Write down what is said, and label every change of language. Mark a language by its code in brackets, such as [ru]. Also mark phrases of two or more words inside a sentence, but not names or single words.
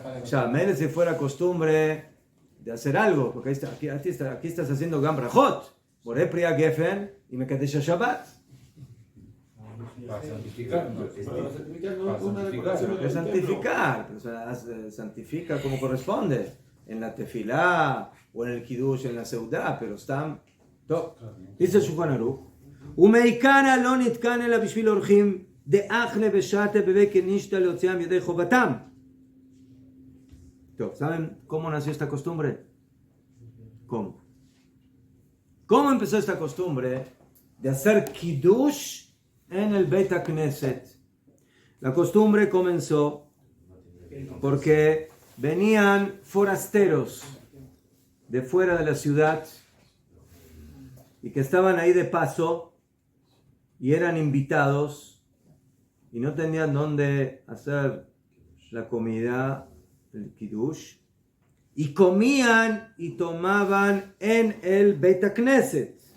[es] Costumbre. O sea, menos si fuera costumbre de hacer algo, porque aquí estás haciendo [he] גם ברכות, בורא פרי גפן [es] y [he] מקדש שבת. [es] Para santificar, ¿no? Para santificar no Para es una santificar. decoración Hay que del santificar, o sea, santifica como corresponde, en la tefilá o en el kiddush, en la seudá, pero están... dice el [he] Shulchan Aruch, ומעיקרא לא נתקן אלא בשביל אורחים דאחלה ושתה בבית כנישתא להוציאם ידי חובתם. טוב, [es] ¿saben cómo nació esta costumbre? ¿Cómo? ¿Cómo empezó esta costumbre de hacer kiddush en el [he] בית הכנסת? [es] La costumbre comenzó porque venían forasteros de fuera de la ciudad y que estaban ahí de paso y eran invitados y no tenían dónde hacer la comida, el kiddush, y comían y tomaban en el [he] בית הכנסת.